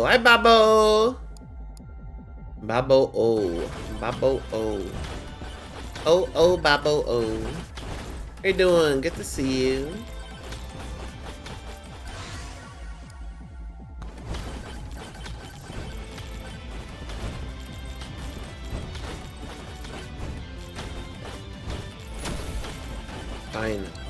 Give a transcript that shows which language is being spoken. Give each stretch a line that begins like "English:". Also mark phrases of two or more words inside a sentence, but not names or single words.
English: Hi, Babo! Babo O. Babo O. Oh, oh, Babo O. How you doing? Good to see you. Fine.